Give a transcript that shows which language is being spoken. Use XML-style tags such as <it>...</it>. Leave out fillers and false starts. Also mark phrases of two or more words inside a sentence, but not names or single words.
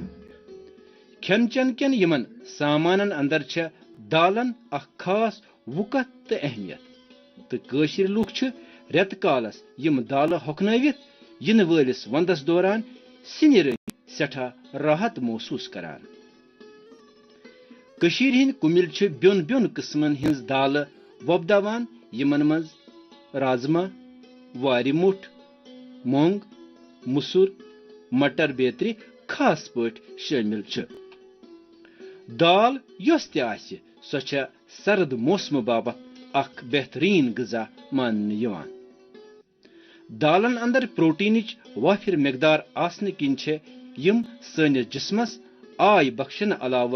<ks>खेन चन कन यमन सामानन अंदर दालन अख खास वुकत तो अहमियत तो कशीर लुक रेत कालस यम दाल हकनवित इन वलिस वंदस दौरान सिन रंग सठा राहत महसूस करान कशीर हिंद कुमिल ब्योन ब्योन किस्मन हिंज दाल वोपदावान यमन मज राजमा वारि मुठ मोंग मुसुर मटर बेतरी खास पट शामिल दाल यस ति सो सर्द मौसम बाबत अख बेहतरीन गजा मानने यवान दालन अंदर प्रोटीनिच वाफिर मकदार आसने किन यम सनिस जिस्मस आय बख्शन अलाव</ks>